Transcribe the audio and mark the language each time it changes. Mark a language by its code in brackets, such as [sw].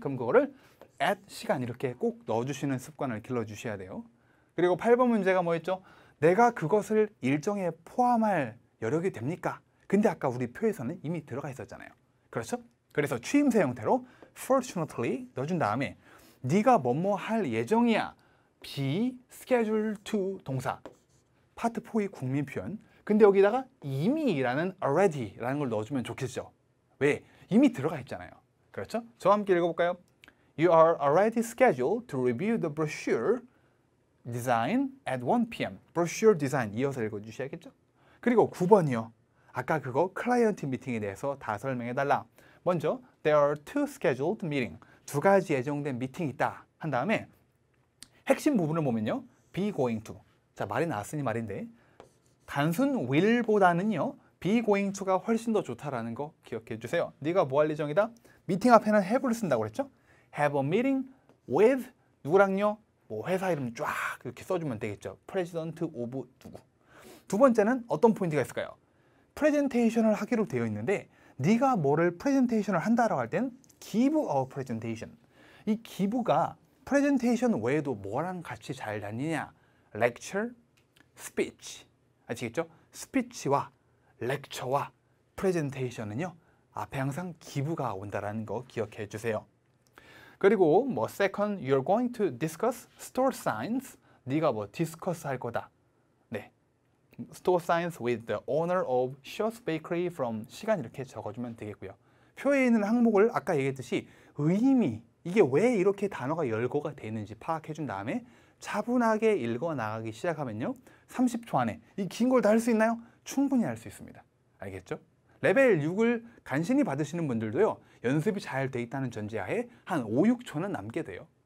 [ko] 그럼 그거를 at 시간 이렇게 꼭 넣어주시는 습관을 길러주셔야 돼요. 그리고 8번 문제가 뭐였죠? 내가 그것을 일정에 포함할 여력이 됩니까? 근데 아까 우리 표에서는 이미 들어가 있었잖아요. 그렇죠? 그래서 취임새 형태로 fortunately 넣어준 다음에 네가 뭐뭐 할 예정이야. be scheduled to 동사. 파트 4의 국민 표현. 근데 여기다가 이미라는 already라는 걸 넣어주면 좋겠죠. 왜? 이미 들어가 있잖아요. 그렇죠? 저와 함께 읽어볼까요? [en] You are already scheduled to review the brochure design at 1 p.m. [ko] brochure design 이어서 읽어주셔야겠죠? 그리고 9번이요. 아까 그거 클라이언트 미팅에 대해서 다 설명해달라. 먼저 [en] there are 2 scheduled meeting. [ko] 2가지 예정된 미팅이 있다. 한 다음에 핵심 부분을 보면요. be going to. 자, 말이 나왔으니 말인데 단순 will보다는요. be going to가 훨씬 더 좋다라는 거 기억해 주세요. 네가 뭐 할 예정이다? 미팅 앞에는 have를 쓴다고 그랬죠? [en] have a meeting with 누구랑요? [ko] 뭐 회사 이름 쫙 이렇게 써주면 되겠죠. president of 누구. 두 번째는 어떤 포인트가 있을까요? 프레젠테이션을 하기로 되어 있는데 네가 뭐를 프레젠테이션을 한다라고 할 땐 give a presentation. 이 give가 프레젠테이션 외에도 뭐랑 같이 잘 다니냐? lecture, speech. 아시겠죠? 스피치와 lecture와 프레젠테이션은요. 앞에 항상 give가 온다라는 거 기억해 주세요. 그리고 뭐 [en] second, you're going to discuss store signs. [ko] 네가 뭐 discuss 할 거다. [en] 네, store signs with the owner of Shaw's Bakery from [ko] 시간 이렇게 적어주면 되겠고요. 표에 있는 항목을 아까 얘기했듯이 의미, 이게 왜 이렇게 단어가 열거가 되는지 파악해 준 다음에 차분하게 읽어 나가기 시작하면요. 30초 안에 이 긴 걸 다 할 수 있나요? 충분히 할 수 있습니다. 알겠죠? 레벨 6을 간신히 받으시는 분들도요. 연습이 잘 돼 있다는 전제하에 한 5, 6초는 남게 돼요.